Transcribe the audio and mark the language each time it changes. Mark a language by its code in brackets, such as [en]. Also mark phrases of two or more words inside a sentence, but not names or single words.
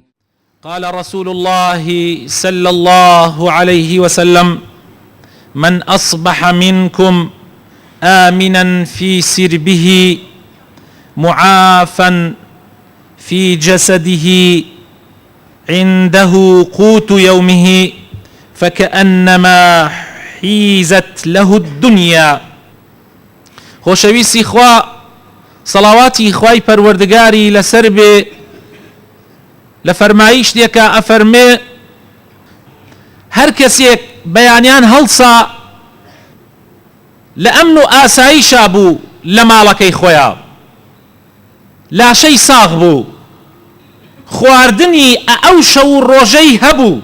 [ar] قال رسول الله صلى الله عليه وسلم: من أصبح منكم آمنا في سربه معافا في جسده عنده قوت يومه فكأنما حيزت له الدنيا. [ckb] خۆشەویستی خوا سەڵاواتی خوای پەروەردگاری لەسەر بێ لە فەرمایش دێکە ئەفەرمێ هەر کەسێک بەیانیان هەڵسا لە ئەمن و ئاساییشا بوو لە ماڵەکەی خۆیان، لاشەی ساغ بوو، خواردنی ئەو شەو ڕۆژەی هەبوو.